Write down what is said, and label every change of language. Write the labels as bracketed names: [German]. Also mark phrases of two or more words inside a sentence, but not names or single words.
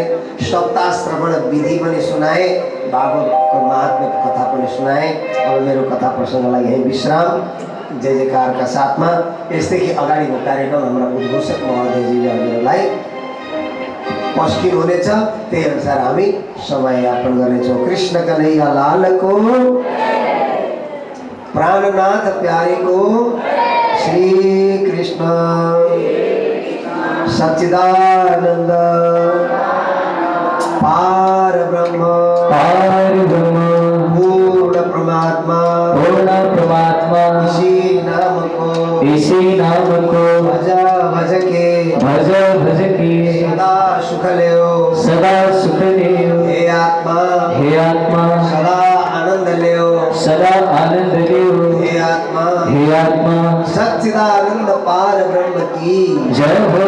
[Nepali] सप्ताह श्रवण विधि पनि सुनाएँ, भागवतको महात्म्य कथा पनि सुनाएँ। अब मेरो कथा प्रसङ्गलाई यही विश्राम। जय जयकारका साथमा यसदेखि अगाडिको कार्यक्रम हाम्रा उद्घोषक महोदयजीले हजुरहरूलाई पस्किन हुनेछ, त्यही अनुसार हामी समय यापन गर्नेछौँ। [Hindi] कृष्ण कन्हैया लालको, प्राणनाथ प्यारेको, श्री कृष्ण सच्चिदानंद पार ब्रह्म पूर्ण परमात्मा इसी नाम को भज भज के सदा सुख लेओ हे आत्मा सदा आनंद लेओ हे आत्मा सच्चिदानंद पार ब्रह्म की जय हो।